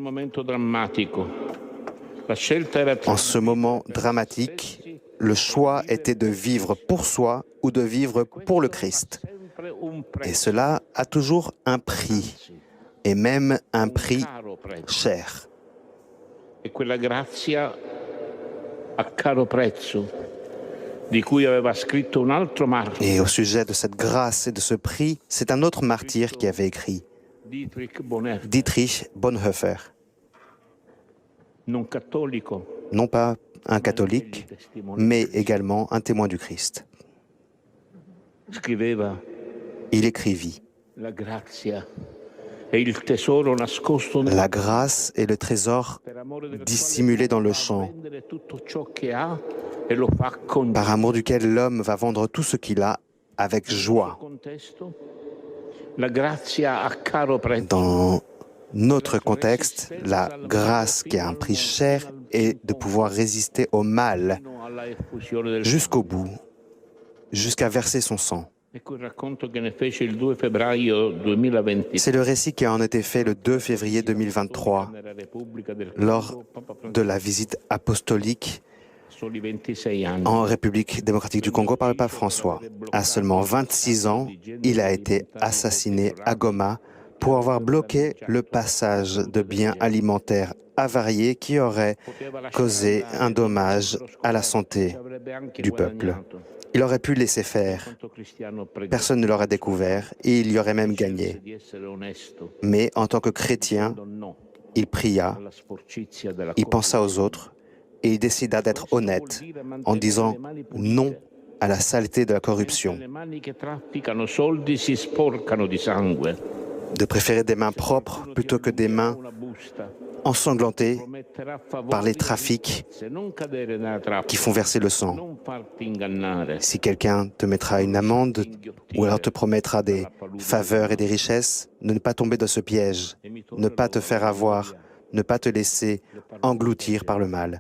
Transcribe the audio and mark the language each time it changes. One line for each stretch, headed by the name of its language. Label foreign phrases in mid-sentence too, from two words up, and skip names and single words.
French: En ce moment dramatique, le choix était de vivre pour soi ou de vivre pour le Christ. Et cela a toujours un prix, et même un prix cher.
Italian: E quella grazia a caro prezzo di cui aveva scritto un altro martire.
French: Et au sujet de cette grâce et de ce prix, c'est un autre martyr qui avait écrit, Dietrich Bonhoeffer.
Italian: Non cattolico,
French: Non pas un catholique, mais également un témoin du Christ.
Italian: scriveva
French: Il écrivit,
Italian: la grazia e il tesoro nascosto
French: la grâce est le trésor dissimulé dans le champ,
Italian: tutto ciò che ha e lo fa con
French: par amour duquel l'homme va vendre tout ce qu'il a avec joie.
Italian: contesto. La grazia a caro prezzo.
French: Dans notre contexte, la grâce qui a un prix cher est de pouvoir résister au mal
Italian: Alla effusione del
French: jusqu'au bout, jusqu'à verser son sang.
Italian: Ecco il racconto che ne fece il 2 febbraio 2023
French: C'est le récit qui en a été fait le 2 février 2023
Italian: nella Repubblica del
French: lors de la visite apostolique
Italian: soli 26 anni.
French: en République démocratique du Congo par le pape François. À seulement 26 ans, il a été assassiné à Goma pour avoir bloqué le passage de biens alimentaires avariés qui auraient causé un dommage à la santé du peuple. Il aurait pu laisser faire, personne ne l'aurait découvert et il y aurait même gagné. Mais en tant que chrétien, il pria, il pensa aux autres et il décida d'être honnête en disant non à la saleté de la corruption,
Italian: Le mani che trafficano soldi si sporcano di sangue.
French: de préférer des mains propres plutôt que des mains ensanglantées par les trafics qui font verser le sang. Si quelqu'un te mettra une amende ou alors te promettra des faveurs et des richesses, ne pas tomber dans ce piège, ne pas te faire avoir, ne pas te laisser engloutir par le mal.